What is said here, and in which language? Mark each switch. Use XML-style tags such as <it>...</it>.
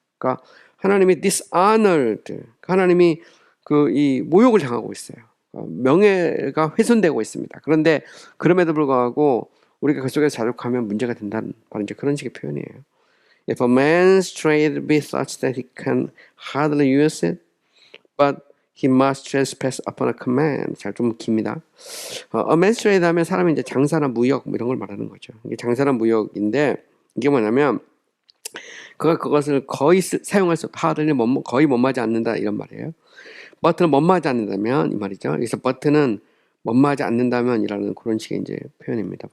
<ko>그러니까 하나님이 dishonored, 하나님이 이 모욕을 당하고 있어요. 명예가 훼손되고 있습니다. 그런데 그럼에도 불구하고 우리가 그 속에서 자족하면 문제가 된다는 바로 이제 그런 식의 표현이에요.</ko> <en>If a man's trade be such that he can hardly use it, but he must trespass upon a command.</en> <ko>잘 좀 깁니다.</ko> <en>A man's trade</en> <ko>하면 사람이 이제 장사나 무역 뭐 이런 걸 말하는 거죠. 이게 장사나 무역인데 이게 뭐냐면 그것을 거의 사용할 수 없다. hardly 거의 못마지 않는다 이런 말이에요. but는 못마지 않는다면 이 말이죠. 그래서 but는 못마지 않는다면이라는 그런 식의 이제 표현입니다.</ko>